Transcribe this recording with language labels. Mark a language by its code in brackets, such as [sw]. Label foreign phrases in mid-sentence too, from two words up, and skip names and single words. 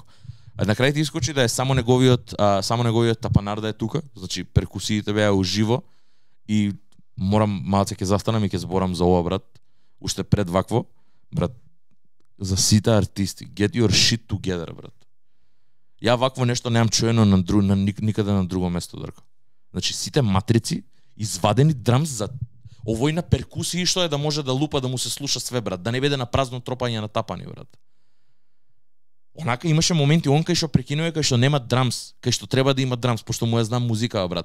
[mk] На крај ти искочи да е само неговиот тапанар да е тука, значи перкусиите беа уживо и морам малце ќе застанам и ќе зборам за ова, брат. Уште пред вакво, брат, за сите артисти, [en] get your shit together, [mk] брат. Ја вакво нешто немам чуено никаде на друго место, Дрко. Значи сите матрици, извадени драмс за овој на перкусии што е да може да лупа, да му се слуша све, брат, да не биде на празно тропање на тапани, брат. Онака имаше моменти он кај што прекинува, кај што нема драмс, кај што треба да има драмс, пошто му ја знам музика, брат.